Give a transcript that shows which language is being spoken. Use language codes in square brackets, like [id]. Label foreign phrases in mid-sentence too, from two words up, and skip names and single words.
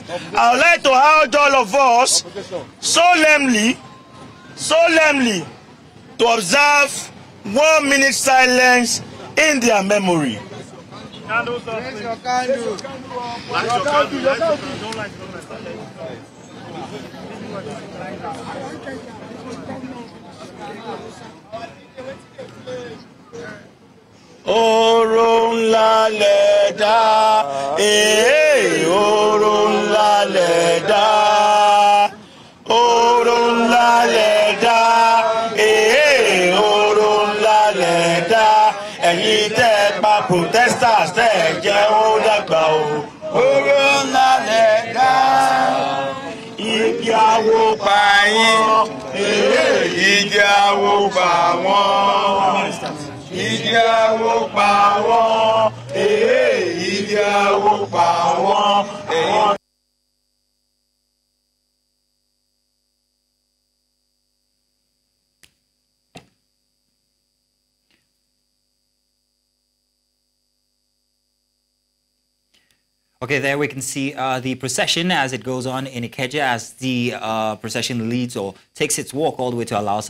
[en] I would like to urge all of us solemnly to observe 1 minute silence in their memory. Candles up, please. Your candle. Light your candle. Light your candle. Don't light it. [yo] Orun la leda, orun la leda, orun la leda, orun la leda. Ẹ̀yin tẹ́ pa protesters tẹ́ jẹ́ ó dàgbà o. Orun la leda, igi awo pa yín, igi awo pa wọ́n. Igi awo pa wọ́n, igi awo pa wọ́n. [en] Okay, there we can see the procession as it goes on in Ikeja, as the procession leads or takes its walk all the way to Alausa.